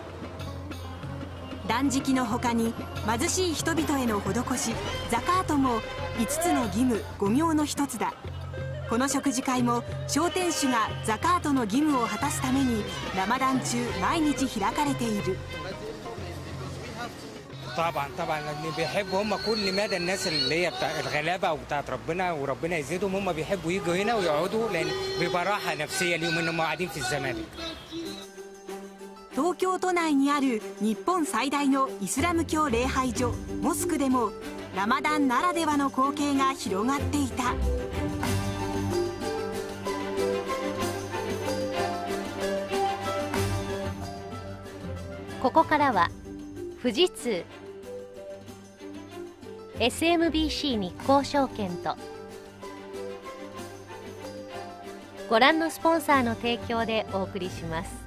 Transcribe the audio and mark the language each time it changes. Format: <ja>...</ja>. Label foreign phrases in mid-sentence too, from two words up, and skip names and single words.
<ja>断食の他に貧しい人々への施しザカートも5つの義務5行の一つだ。この食事会も商店主がザカートの義務を果たすためにラマダン中毎日開かれている。</ja> <ar>طبعا بيحبوا هم كل مدى الناس اللي هي بتاع الغلابه وبتاعت ربنا وربنا يزيدهم هم بيحبوا يجوا هنا ويقعدوا لان بيبقى راحه نفسيه ليهم انهم قاعدين في الزمالك。</ar> <ja>東京都内にある日本最大のイスラム教礼拝所モスクでもラマダンならではの光景が広がっていた。ここからは富士通 SMBC 日興証券とご覧のスポンサーの提供でお送りします。</ja>